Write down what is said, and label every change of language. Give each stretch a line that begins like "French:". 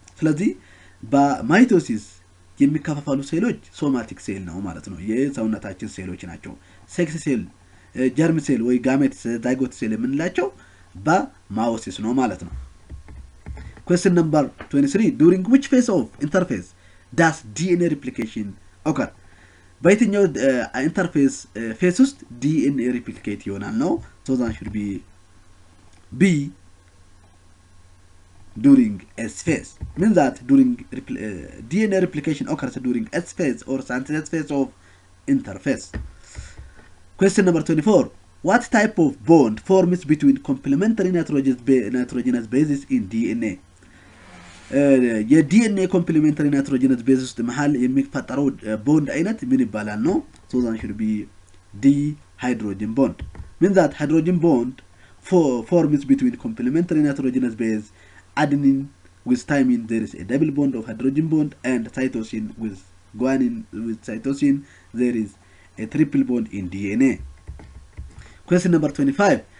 Amharic: ስለዚህ በማይቶሲስ የሚከፋፈሉ ሴሎች ሶማቲክ ሴል ነው ማለት ነው። የሰውነታችን ሴሎች ናቸው። ሴክስ ሴል፣ ጀርም ሴል ወይ ጋሜት ዛይጎት ሴል የምንላቸው በማዮሲስ ነው ማለት ነው።
English: Question number 23. During which phase of interphase does DNA replication occur?
Amharic: በየትኛው ኢንተርፌስ ፌስ ውስጥ DNA replicate ይሆናል ነው?
English: So that should be B, during S phase. Means that during DNA replication occurs during S phase or synthesis phase of interphase. Question number 24. What type of bond forms between complementary nitrogenous bases in DNA?
Amharic: የዲኤንኤ ኮምፕሊሜንታሪ ናይትሮጀነስ ቤዝ ውስጥ መሃል የሚፈጠረው ቦንድ አይነት ምን ይባላል ነው?
English: So that should be D, hydrogen bond. Means that hydrogen bond forms between complementary nitrogenous base adenine with thymine. There is a double bond of hydrogen bond, and cytosine with guanine with cytosine there is a triple bond in DNA. Question number 25.